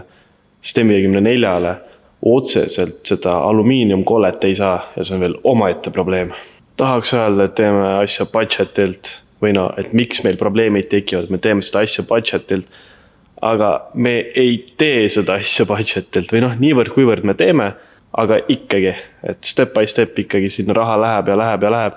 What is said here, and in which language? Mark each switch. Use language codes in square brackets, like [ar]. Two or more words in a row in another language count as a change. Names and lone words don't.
[et] Sest M54-le otseselt seda alumiiniumkollet ei saa ja see on veel omaette probleem. Tahaks öelda, et teeme asja budgetilt või no, et miks meil probleemid tekivad, me teeme seda asja budgetilt, aga me ei tee seda asja budgetilt või noh, niivõrd kuivõrd me teeme, aga ikkagi, et [en] step by step [et] ikkagi sinna raha läheb ja läheb ja läheb.